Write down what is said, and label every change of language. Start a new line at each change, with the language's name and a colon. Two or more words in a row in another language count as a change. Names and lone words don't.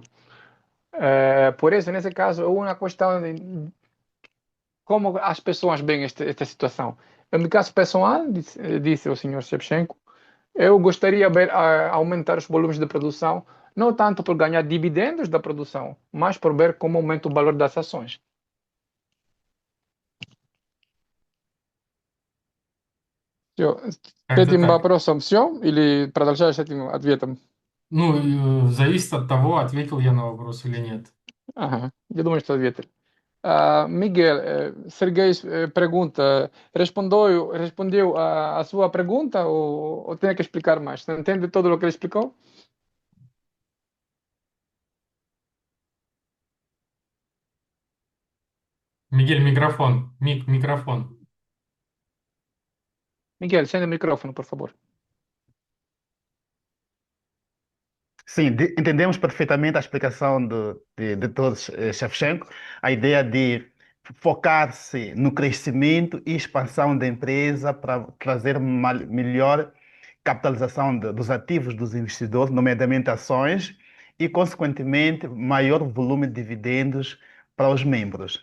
Portuguese: Por isso, nesse caso, é uma questão de como as pessoas veem esta situação. No meu caso pessoal, disse o senhor Shevchenko, eu gostaria de ver aumentar os volumes de produção, não tanto por ganhar dividendos da produção, mas por ver como aumenta o valor das ações.
Russian: Всё. С Как-то этим так. вопросом все? Или продолжаешь с этим ответом? Ну, зависит от того, ответил я на вопрос или нет. Ага, я думаю, что ответил.
Portuguese: Miguel, Sergei pergunta, respondeu a sua pergunta ou tem que explicar mais? Você entende todo o que ele explicou?
Russian: Мигель, микрофон. Микрофон.
Portuguese: Miguel, acende o microfone, por favor. Sim, entendemos perfeitamente a explicação de todos, Shevchenko, a ideia de focar-se no crescimento e expansão da empresa para trazer melhor capitalização dos ativos dos investidores, nomeadamente ações, e, consequentemente, maior volume de dividendos para os membros.